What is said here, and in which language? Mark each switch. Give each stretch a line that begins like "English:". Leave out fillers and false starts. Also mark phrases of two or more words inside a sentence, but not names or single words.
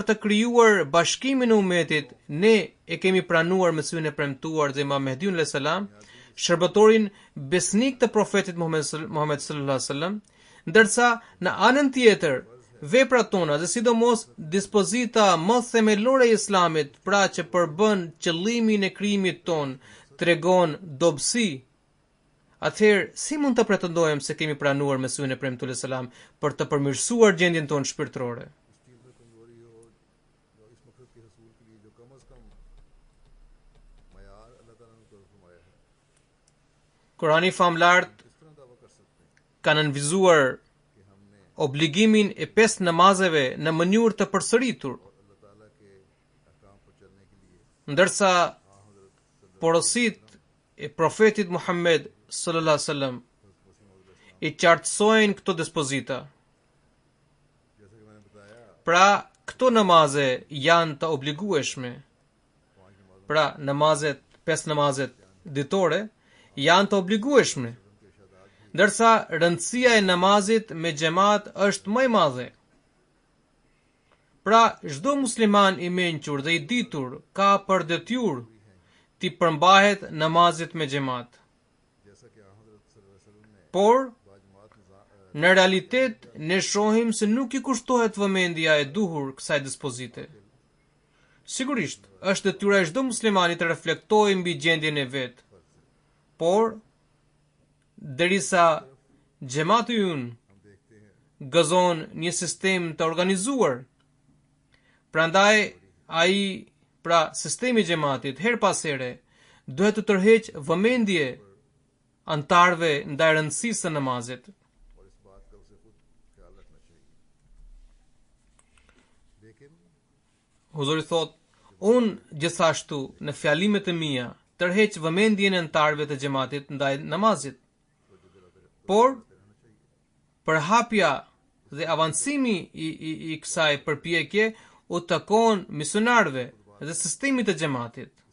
Albanian: të krijuar bashkimin e ummetit, ne e kemi pranuar mësimin e premtuar dhe Imam Mehdiun
Arabic: عليه السلام,
Albanian: shërbëtorin besnik të profetit Muhammed
Arabic: صلى الله عليه وسلم,
Albanian: ndërsa në anën tjetër veprat tona dhe sidomos dispozita më themelore e Islamit, pra që përbën qëllimin e krijimit ton, tregon dobësi. Atëherë, si mund të pretendojmë se kemi pranuar mësimin e premtuar
Arabic: عليه السلام
Albanian: për të përmirësuar gjendjen tonë shpirtërore?
Urdu: اس چیز میں کمزوری ہو جو اس مقصد کے حصول کے لیے جو کم از کم معیار اللہ تعالیٰ نے طور فرمایا ہے,
Albanian: Kurani famlart
Urdu: کس طرح دعویٰ کر سکتے ہیں
Albanian: ka nënvizuar
Urdu: کہ ہم نے
Albanian: obligimin e 5 namazeve në mënyrë të përsëritur,
Urdu: اللہ تعالیٰ کے احکام پر چلنے کے لیے
Albanian: ndërsa porositë e profetit Muhammed
Arabic: صلى الله عليه وسلم
Albanian: i qartësojnë këto dispozita.
Urdu: جیسے کہ میں نے بتایا
Albanian: Pra, këto namaze janë të obligueshme. Pra, 5 namazet ditore janë të obligueshme, ndërsa rëndësia e namazit me xhamat është më e madhe. Pra, çdo musliman i mençur dhe i ditur ka për detyrë të përmbahet namazit me xhamat.
Urdu: جیسا کہ حضرت
Arabic: صلى الله عليه وسلم
Urdu: نے
Albanian: Por,
Urdu: बाजमात
Albanian: në realitet ne shohim se nuk i kushtohet vëmendja e duhur kësaj dispozite. Sigurisht, është detyra e çdo muslimani të reflektojë mbi gjendjen e vet. Por, derisa xhamati ynë
Urdu: ہم دیکھتے ہیں
Albanian: gëzon një sistem të organizuar, prandaj pra sistemi i xhamatit her pas here duhet të tërheq vëmendje antarëve ndaj rëndësisë së namazit.
Urdu: اور اس بات کا اسے خود خیال رکھنا چاہیے، لیکن
Albanian: Huzuri thot, unë gjithashtu në fjalimet e mia tërheq vëmendjen e antarëve të xhamatit ndaj namazit. Por përhapja dhe avancimi i kësaj përpjekje u takon misionarëve dhe sistemit të xhamatit.